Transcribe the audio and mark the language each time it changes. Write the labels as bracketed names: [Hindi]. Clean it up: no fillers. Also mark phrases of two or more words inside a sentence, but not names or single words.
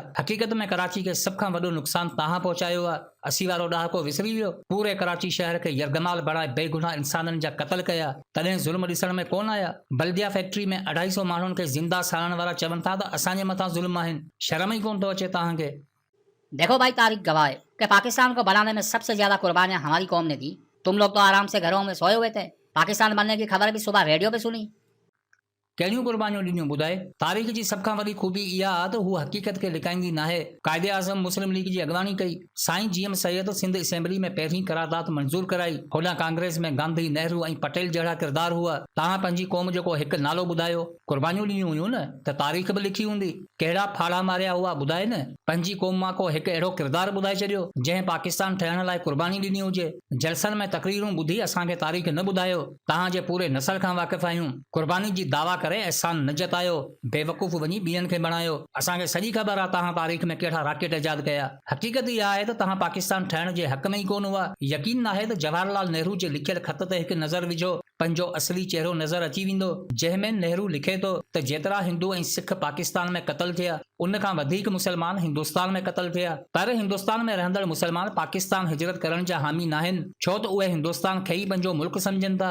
[Sindhi] हक़ीक़त में कराची खे सभ खां वॾो नुक़सानु तव्हां पहुचायो आहे। 80 वारो ॾहाको विसरी वियो? पूरे कराची शहर खे यरगमाल बणाए बेगुनाह इंसाननि जा क़त्ल कया, तॾहिं ज़ुल्म ॾिसण में कोन आया? बल्दिया फैक्ट्री में 250 माण्हुनि खे ज़िंदा साड़ण वारा चवनि था त असांजे मथां ज़ुल्म आहिनि। शर्म ई कोन थो अचे तव्हांखे? [Urdu] دیکھو بھائی، تاریخ گواہ ہے کہ پاکستان کو بنانے میں سب سے زیادہ قربانیاں ہماری قوم نے دی. تم لوگ تو آرام سے گھروں میں سوئے ہوئے تھے۔ پاکستان بننے کی خبر بھی صبح ریڈیو پہ سنی. [Sindhi] कहिड़ियूं कुर्बानियूं ॾिनियूं ॿुधाए? तारीख़ जी सभ खां वॾी खूबी इहा आहे त हू हक़ीक़त खे लिकाईंदी नाहे। क़ाइदे आज़म मुस्लिम लीग जी अॻवानी कई। साईं GM सैयद सिंध असेंबली में पहिरीं करारदाद मंज़ूर कराई। होॾां कांग्रेस में गांधी, नेहरू ऐं पटेल जहिड़ा किरदार हुआ। तव्हां पंहिंजी क़ौम जो को हिकु नालो ॿुधायो। कुर्बानियूं ॾिनियूं हुयूं न त तारीख़ बि लिखी हूंदी। कहिड़ा फाड़ा मारिया हुआ ॿुधाए न। पंहिंजी क़ौम मां को हिकु अहिड़ो किरदार ॿुधाए छॾियो जंहिं पाकिस्तान ठहण लाइ कुर्बानी ॾिनी हुजे। जलसनि में तक़रीरूं ॿुधी असांखे तारीख़ न ॿुधायो। तव्हांजे पूरे नसल खां वाक़िफ़ आहियूं। कुर्बानी जी दावा करे एहसान न जतायो, बेवकूफ़ वञी ॿियनि खे बणायो। असांखे सॼी ख़बर आहे तव्हां तारीख़ में कहिड़ा रॉकेट इजाद कया। हक़ीक़त इहा आहे त तव्हां पाकिस्तान ठहण जे हक़ में ई कोन हुआ। यकीन नाहे त जवाहरलाल नेहरू जे लिखियल ख़त ते हिकु नज़र विझो, पंहिंजो असली चेहरो नज़र अची वेंदो, जंहिंमें नेहरू लिखे थो त जेतिरा हिंदू ऐं सिख पाकिस्तान में क़त्ल थिया, उन खां वधीक मुसलमान हिंदुस्तान में क़त्ल थिया। पर हिंदुस्तान में रहंदड़ मुसलमान पाकिस्तान हिजरत करण जा हामी नाहिनि, छो त उहे हिंदुस्तान खे ई पंहिंजो मुल्क सम्झनि था।